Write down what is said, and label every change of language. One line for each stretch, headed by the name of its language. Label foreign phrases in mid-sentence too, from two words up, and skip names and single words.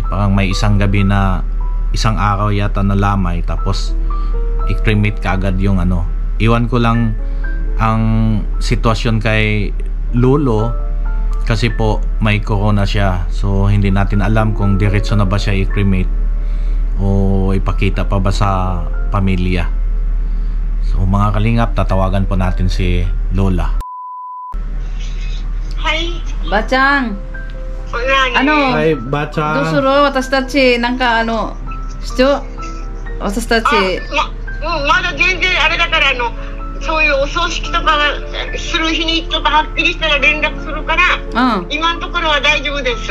Filipino: Parang may isang gabi na isang araw yata na lamay, tapos i-cremate ka agad yung Iwan ko lang ang sitwasyon kay Lolo kasi po may corona siya, so hindi natin alam kung diretso na ba siya i-cremate o ipakita pa ba sa pamilya. So mga kalingap, tatawagan po natin si Lola. Hi. Bachang.
Japanese: はい、ばあちゃん。どうする？私たちなんか私たち。まだ全然あれだからそういうお葬式とかする日にちょっとはっきりしたら連絡するから、今のところは大丈夫です。